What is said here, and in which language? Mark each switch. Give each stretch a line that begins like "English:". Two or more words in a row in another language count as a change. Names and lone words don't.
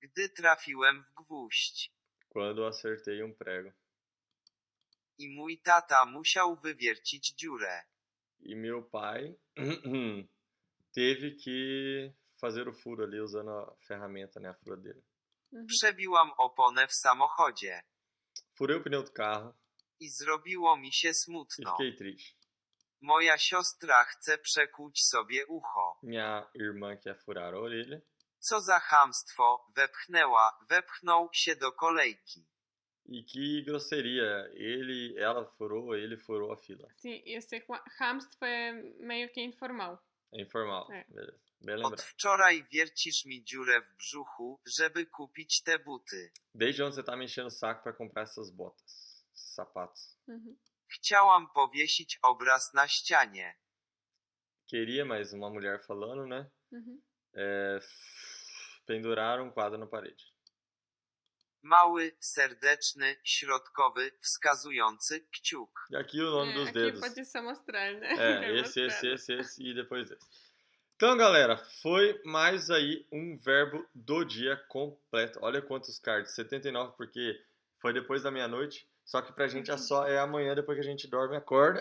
Polish: Gdy trafiłem w gwóźdź.
Portuguese: Quando eu acertei um prego.
Polish: I mój tata musiał wywiercić dziurę.
Portuguese: E meu pai teve que fazer o furo ali usando a ferramenta, né? A furadeira. Mhm.
Polish: Przebiłam oponę w samochodzie.
Portuguese: Furei o pneu do carro
Polish: I zrobiło mi się
Portuguese: e
Polish: smutno.
Portuguese: fiquei triste.
Polish: Moja siostra chce przekłuć sobie ucho.
Portuguese: Minha irmã quer furar a orelha.
Polish: Co za chamstwo, wepchnął się do kolejki.
Portuguese: E que grosseria. Ele furou a fila. Sim, esse hamstwo é meio que informal. É informal. É. Beleza. Bem
Polish: Od
Portuguese: lembrado.
Polish: wczoraj wiercisz mi dziurę w brzuchu, żeby kupić te buty.
Portuguese: Desde onde você tá me enchendo o saco pra comprar essas botas, esses sapatos? Mhm.
Polish: Chciałam powiesić obraz na ścianie.
Portuguese: Queria, mas uma mulher falando, né? Mhm. Penduraram um quadro na parede.
Polish: Mały, serdeczny, środkowy, wskazujący kciuk.
Portuguese: E aqui o nome dos Aqui dedos. pode só mostrar, né? É, Quer esse mostrar. e depois esse. Então, galera, foi mais aí um verbo do dia completo. Olha quantos cards, 79, porque foi depois da meia-noite. Só que pra gente é amanhã, depois que a gente dorme e acorda.